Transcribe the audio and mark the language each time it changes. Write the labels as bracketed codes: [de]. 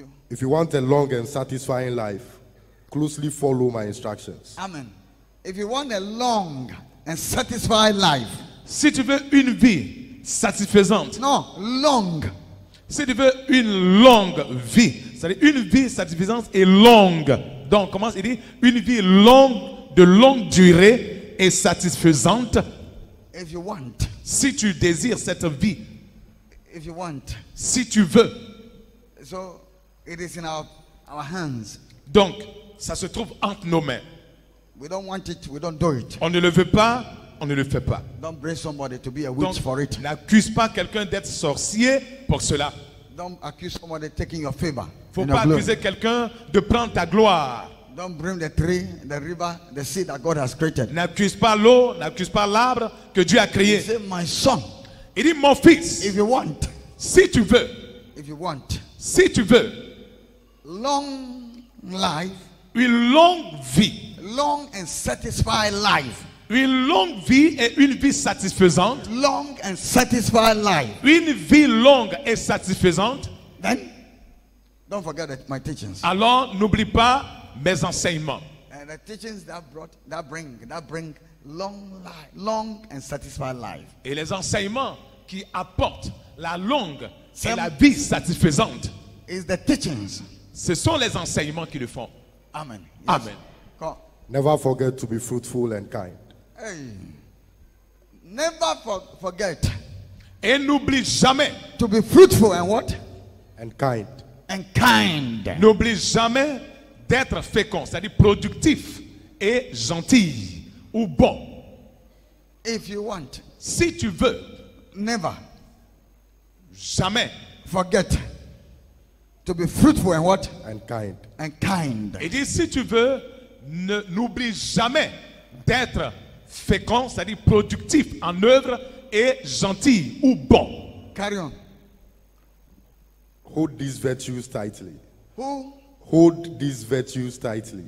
[en] If you want a long and satisfying life, closely follow my instructions. amen. If you want a long and satisfied life, [fr] si tu veux une vie satisfaisante, [en] no, long, [fr] si tu veux une longue vie, c'est-à-dire une vie satisfaisante et longue. Donc, comment il dit? Une vie longue, de longue durée et satisfaisante. [en] if you want, [fr] Si tu désires cette vie, [en] if you want. [fr] si tu veux. [en] So it is in our hands. [fr] Donc, ça se trouve entre nos mains. [en] We don't want it, we don't do it. [fr] On ne le veut pas, on ne le fait pas. [en] Don't blame somebody to be a witch [fr] Donc, [en] for it. [fr] n'accuse pas quelqu'un d'être sorcier pour cela. [en] Don't accuse somebody taking your favor. [fr] Il ne [en] and [fr] faut pas [en] your glory. [fr] accuser quelqu'un de prendre ta gloire. [en] Don't bring the tree, the river, the sea that God has created. [fr] N'accuse pas l'eau, n'accuse pas l'arbre que Dieu a [en] He [fr] créé. [en] said, my son, [fr] Il dit, mon fils, [en] if you want, [fr] si tu veux, [en] if you want [fr] si tu veux, [en] long life, [fr] une longue vie, [en] long and satisfied life, [fr] une longue vie et une vie satisfaisante, [en] long and satisfied life, [fr] une vie longue et satisfaisante, [en] then don't forget my teachings. [fr] alors n'oublie pas mes enseignements. [en] And the teachings that bring long life, long and satisfied life. [fr] Et les enseignements qui apportent la longue et [en] Some- [fr] la vie satisfaisante, [en] Is the teachings. [fr] ce sont les enseignements qui le font. [en] Amen. Yes. Amen. Come. Never forget to be fruitful and kind. Hey. Never forget [fr] Et n'oublie jamais, [en] to be fruitful and what? And kind. And kind. [fr] n'oublie jamais d'être fécond, c'est-à-dire productif et gentil ou bon. [en] If you want, [fr] Si tu veux, [en] never [fr] jamais. [en] forget to be fruitful and what? And kind. And kind. [fr] Il dit, si tu veux, n'oublie jamais d'être fécond, c'est-à-dire productif en œuvre et gentil ou bon. [en] Carry on. Hold these virtues tightly. Who? Hold these virtues tightly.